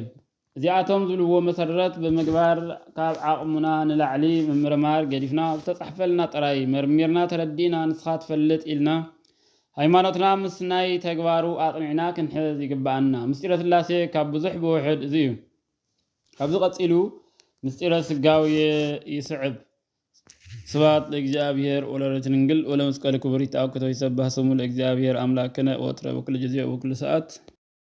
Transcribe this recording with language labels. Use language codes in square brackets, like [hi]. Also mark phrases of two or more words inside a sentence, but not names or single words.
[ti] እዚአቶም ዝብልዎ መሰረት ብምግባር ካብ ዓቕሙና ንላዕሊ ምምርማር ገዲፍና ዝተጻሕፈልና ጥራይ መርሚርና ተረዲና ንስኻ ትፈልጥ ኢልና ሃይማኖትና ምስ ናይ ተግባሩ አጥኒዕና ክንሕዝ ይግባአና። ምስጢረ ሥላሴ ካብ ብዙሕ ብውሕድ እዚ እዩ። ካብዚ ቀፂሉ ምስጢረ ስጋዊ ይስዕብ። [gez] ስብሐት ለእግዚአብሔር ወለወላዲቱ ድንግል ወለመስቀሉ ክቡር ይትአወክ ይሰብሐ ስሙ ለእግዚአብሔር አምላክነ ወትረ በኩሉ ጊዜ ወበኩሉ ሰዓት